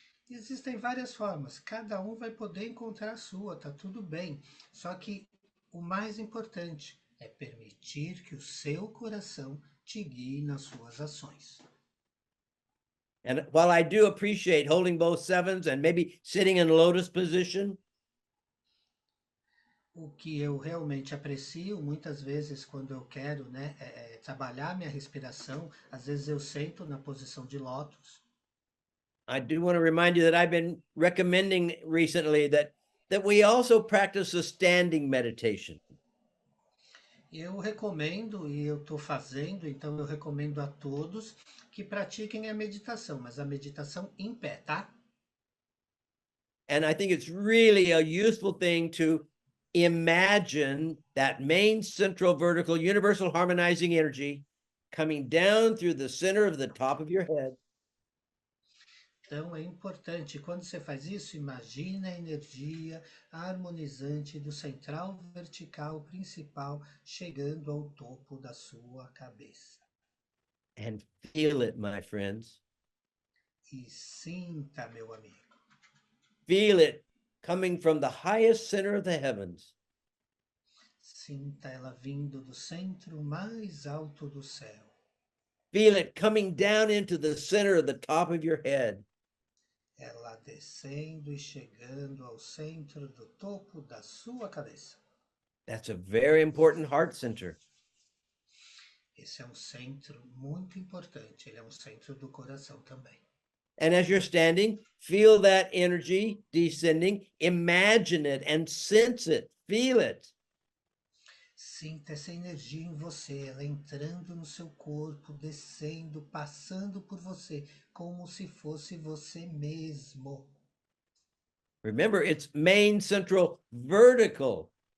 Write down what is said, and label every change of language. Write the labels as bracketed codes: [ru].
[pt] Existem várias formas, cada um vai poder encontrar a sua, tá tudo bem. Só que o mais importante é permitir que o seu coração te guie nas suas ações. [en] And while I do appreciate holding both sevens and maybe sitting in lotus position, [pt] O que eu realmente aprecio, muitas vezes quando eu quero, né, trabalhar minha respiração, às vezes eu sento na posição de lótus. [en] I do want to remind you that I've been recommending recently that we also practice a standing meditation. [pt] Eu recomendo, e eu estou fazendo, então eu recomendo a todos que pratiquem a meditação, mas a meditação em pé, tá? [en] And I think it's really a useful thing to imagine that main central vertical universal harmonizing energy coming down through the center of the top of your head. [pt] Então é importante, quando você faz isso, imagine a energia harmonizante do central vertical principal chegando ao topo da sua cabeça. [en] And feel it, my friends. [pt] E sinta, meu amigo. [en] Feel it coming from the highest center of the heavens. [pt] Sinta ela vindo do centro mais alto do céu. [en] Feel it coming down into the center of the top of your head. [pt] Ela descendo e chegando ao centro do topo da sua cabeça. [en] That's a very important heart center. [pt] Esse é um centro muito importante, ele é um centro do coração também. [en] And as you're standing, feel that energy descending, imagine it and sense it, feel it. [pt] Sinta essa energia em você, ela entrando no seu corpo, descendo, passando por você, como se fosse você mesmo. [en] Remember, it's main central vertical.